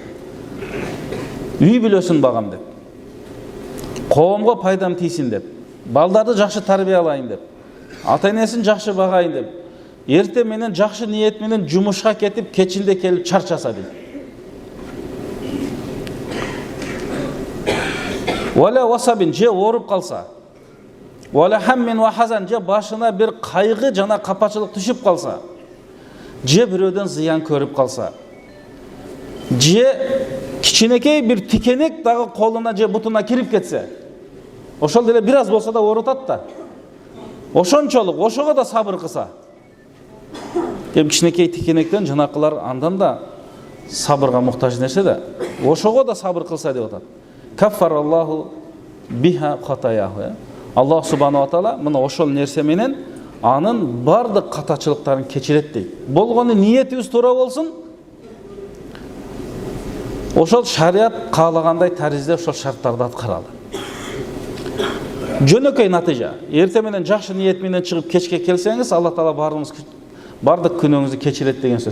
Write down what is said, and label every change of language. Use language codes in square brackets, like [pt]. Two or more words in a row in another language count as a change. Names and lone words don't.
[ky] Үй бүлөсүн багам деп, коомго пайдам тийсин деп, балдарды жакшы тарбиялайын деп, ата-энесин жакшы багайын деп, эрте менен жакшы ниет менен жумушка кетип, кечинде келип чарчаса дейт. [ar] ولا وصب, [ky] же ооруп калса, [ar] ولا هم وحزن, [ky] же башына бир кайгы жана капачылык түшүп калса, же бирөөдөн зыян көрүп калса, же кичинекей бир тикенек дагы колуна же бутуна кирип кетсе, ошол деле бир аз болсо да оорутат да. Ошончолук, ошого да сабыр кылса. Кичинекей тикенектен жанакылар андан да сабырга муктаж нерсе да. Ошого да сабыр кылса деп атат. [ar] كفر الله بها خطاياه. الله سبحانه وتعالى [ky] мына ошол нерсе менен анын бардык катачылыктарын кечирет дейт. Болгону ниетибиз туура болсун. Ошол шарият каалагандай таризде ошол шарттарды аткаралы. Жөнөкөй натыйжа. Эрте менен жакшы ниет менен чыгып кечке келсеңиз, Алла Таала бардык күнөөңүздү кечирет деген сөз.